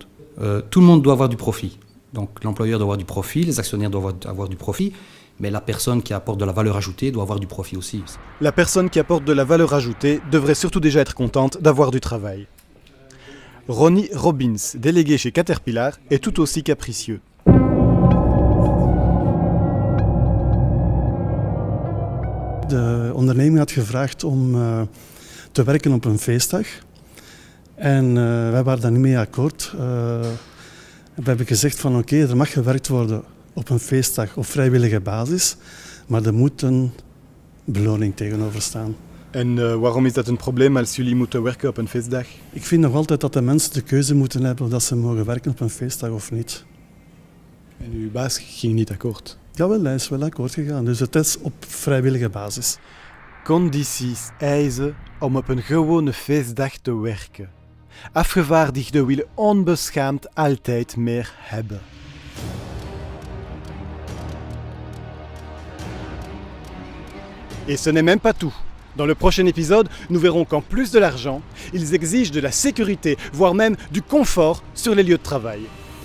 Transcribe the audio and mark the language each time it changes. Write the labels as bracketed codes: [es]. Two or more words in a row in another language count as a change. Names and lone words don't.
[fr] Tout le monde doit avoir du profit. Donc l'employeur doit avoir du profit, les actionnaires doivent avoir du profit, mais la personne qui apporte de la valeur ajoutée doit avoir du profit aussi. La personne qui apporte de la valeur ajoutée devrait surtout déjà être contente d'avoir du travail. Ronnie Robbins, délégué chez Caterpillar, est tout aussi capricieux. [nl] De onderneming had gevraagd om te werken op een feestdag. En wij waren daar niet mee akkoord. We hebben gezegd van oké, er mag gewerkt worden op een feestdag op vrijwillige basis, maar er moet een beloning tegenover staan. En waarom is dat een probleem als jullie moeten werken op een feestdag? Ik vind nog altijd dat de mensen de keuze moeten hebben of dat ze mogen werken op een feestdag of niet. En uw baas ging niet akkoord. Jawel, hij is wel akkoord gegaan, dus het is op vrijwillige basis. Condities eisen om op een gewone feestdag te werken. Afgevaardigden willen onbeschaamd altijd meer hebben. [fr] Et ce n'est même pas tout. Dans le prochain épisode, nous verrons qu'en plus de l'argent, ils exigent de la sécurité, voire même du confort sur les lieux de travail.